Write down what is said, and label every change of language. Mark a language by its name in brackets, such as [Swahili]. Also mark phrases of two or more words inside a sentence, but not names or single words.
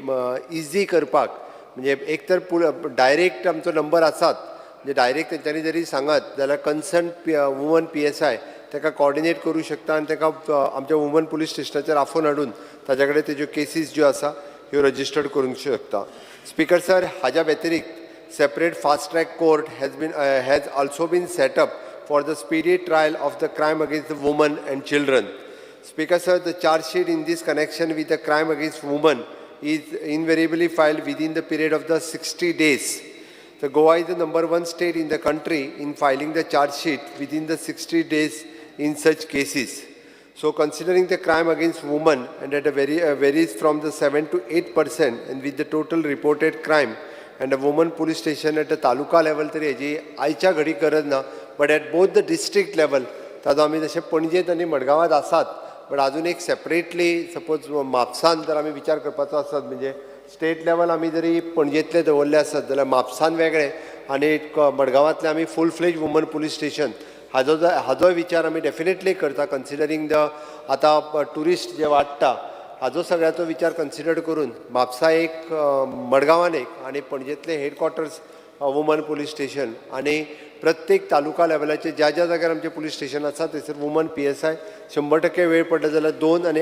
[Konkani] इजी करपाक म्हणजे एक तर डायरेक्ट आमचो नंबर आसात म्हणजे डायरेक्ट तेंच्यांनी जरी सांगत जाल्यार [English] concern woman [Konkani] PSI ताका कोऑर्डिनेट करूं शकता आनी ताका आमच्या वुमन पुलीस स्टेशनाचेर आफोवन हाडून ताजे कडेन तेज्यो केसीस ज्यो आसा ह्यो रजिस्टर्ड करूंक शकता [English] Speaker sir [Konkani] हाज्या व्यतिरिक्त [English] separate fast track court has also been set up for the speedy trial of the crime against the women and children Speaker sir, the charge sheet in this connection with the crime against women is invariably filed within the period of the 60 days. The Goa is the #1 state in the country in filing the charge sheet within the 60 days in such cases. So considering the crime against women and at a varies from the 7 to 8% and with the total reported crime and a woman police station at the taluka level [Konkani] तरी हेजी आयच्या घडी गरज ना [English] but at both the district level [Konkani] ताजो आमी जशे पणजेंत आनी मडगांवांत आसात बट अजून एक [English] separately suppose [Konkani] म्हापसान जर आमी विचार करपाचो आसत म्हणजे [English] state level [Konkani] आमी जरी पणजेंतले दवरले आसत जाल्यार म्हापसान वेगळे आनी मडगांवांतले आमी [English] full fledge woman police station [Konkani] हाजो विचार आमी डेफिनेटली करता [English] considering the [Konkani] आतां टुरिस्ट जे वाडटा हाजो सगळ्याचो विचार कन्सिडर करून म्हापसा एक मडगांवान एक आनी पणजेंतले [English] headquarters woman police station [Konkani] आनी प्रत्येक तालुका लेवलाचे ज्या ज्या जाग्यार आमचे [English] police station [Konkani] आसा थंयसर [English] woman PSI [Konkani] 100% वेळ पडटा जाल्यार 2 आनी